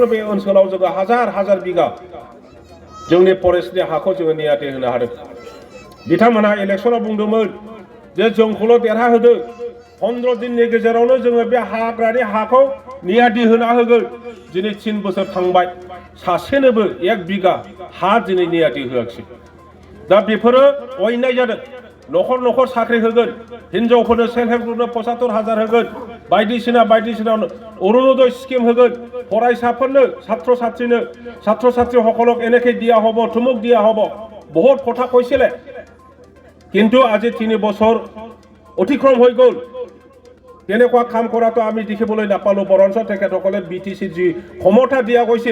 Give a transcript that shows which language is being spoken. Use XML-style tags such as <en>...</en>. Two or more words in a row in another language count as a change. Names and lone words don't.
<brx>बे ओनसोलाव जोङो हाजार बिगा जोंनि फरेस्टनि हाखौ जोङो नियाति होनो हादों बिथांमोनहा इलेक्सनाव बुंदोंमोन जे जोंखौल' देरहाहोदों 15 दिननि गेजेरावनो जोङो बे हाग्रानि हाखौ नियाति होना होगोन दिनै 3 बोसोर थांबाय सासेनोबो 1 बिगा हा दिनै नियाति होआखिसै दा बेफोरो अयनाय जादों न'खर साख्रि होगोन हिनजावफोरनो</brx> <en>self help groupno</en> <brx>75,000 होगोन बायदिसिना अरुणोदय स्किम होगोन फरायसाफोरनो</brx> <as>ছাত্র ছাত্রী সকলক এনেকে দিয়া হব তুমুক দিয়া হব বহুত কথা কৈছিলে কিন্তু আজি 3 বছৰ অতিক্ৰম হৈ গ'ল তেনেকুৱা কাম কৰাটো আমি দেখিবলৈ নাপালো বৰঞ্চ তেখেতসকলে BTC যি ক্ষমতা দিয়া গৈছিল</as>